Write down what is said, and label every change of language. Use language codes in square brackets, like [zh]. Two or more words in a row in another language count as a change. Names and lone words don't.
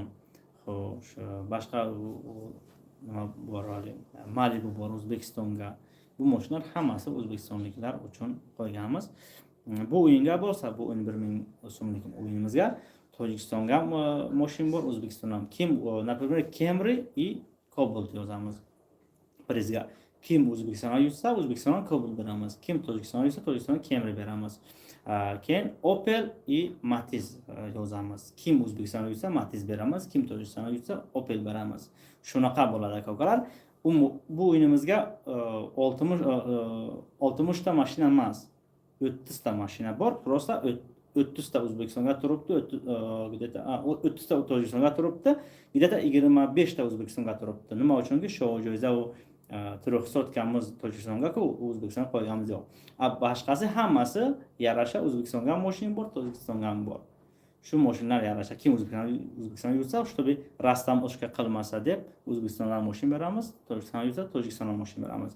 [uz] Xo'sh, boshqa nima bor hali? Malibu bor O'zbekistonga. Bu mashinalar hammasi o'zbekistonliklar uchun qo'yganmiz. Bu o'yinga bo'lsa, bu 11,000 so'mlik o'yinimizga Tojikistonga mashina bor, O'zbekistonga ham. Kim, например, Camry и Cobalt yozamiz. Prizga kim O'zbekistonga yursa O'zbekistonga Cobalt beramiz, kim Tojikistonga yursa Tojikistonga Camry beramiz. Keyin Opel и Matiz yozamiz. Kim O'zbekistonga yursa Matiz beramiz, kim Tojikistonga yursa Opel beramiz. Shunaqa bo'ladi aka-ukalar. Bu o'yinimizga 60 ta mashina emas, 30 ta mashina bor. Просто 30 ta O'zbekistonga turibdi, 30 ta Tojikistonga turibdi, где-то 25 ta O'zbekistonga turibdi. Nima uchunki shu joyda u turibsotganmiz Tojikistonga ku O'zbekistonga qo'yganimiz yo'q. Boshqasi hammasi yarasha O'zbekistonga ham mashina bor, Tojikistonga ham bor. Shu mashinalar yarasha. Kim O'zbekistonga yursa, чтобы rastam o'shga qilmasa deb O'zbekistonga mashina beramiz, Tojikistonga yursa Tojikistonga mashina beramiz.